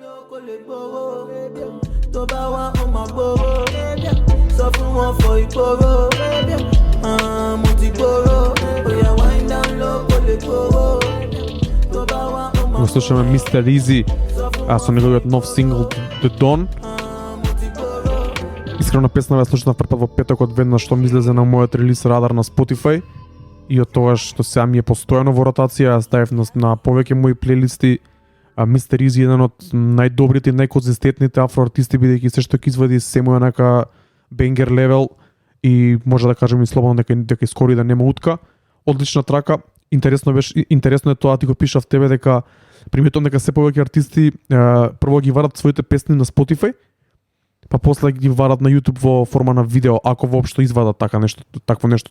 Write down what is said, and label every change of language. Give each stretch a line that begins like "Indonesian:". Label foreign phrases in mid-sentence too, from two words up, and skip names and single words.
Macedonian: Го слушаме Mr. Easy, со неговиот нов сингл The Dawn. Искрена песна ја слушнав прв пат во петокот веднаш што ми излезе на мојот релиз радар на Spotify и од тогаш што сега ми е постојано во ротација, ставив на повеќе мои плейлисти. Mr. Easy е еден од најдобрите и најконзистентните афроартисти, бидејќи се што ќе извади се му е онака
English: banger level
Macedonian: и може да кажем и слободно дека скоро и да нема утка. Одлична трака. Интересно е тоа, ти го пишав тебе дека приметувам дека се повеќе артисти прво ги варат своите песни на Spotify, па после ги варат на YouTube во форма на видео, ако воопшто извадат такво нешто.